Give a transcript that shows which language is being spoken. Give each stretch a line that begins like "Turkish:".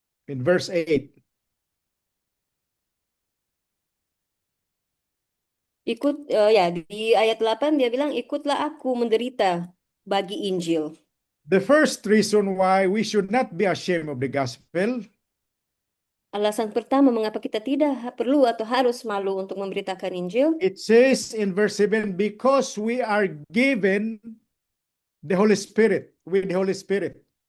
English: In verse 8.
Indonesian: Di ayat 8 dia bilang, ikutlah aku menderita bagi Injil.
English: The first reason why we should not be ashamed of the gospel.
Indonesian: Alasan pertama mengapa kita tidak perlu atau harus malu untuk memberitakan Injil.
English: It says in verse 7, because we are given the Holy Spirit, with the Holy Spirit.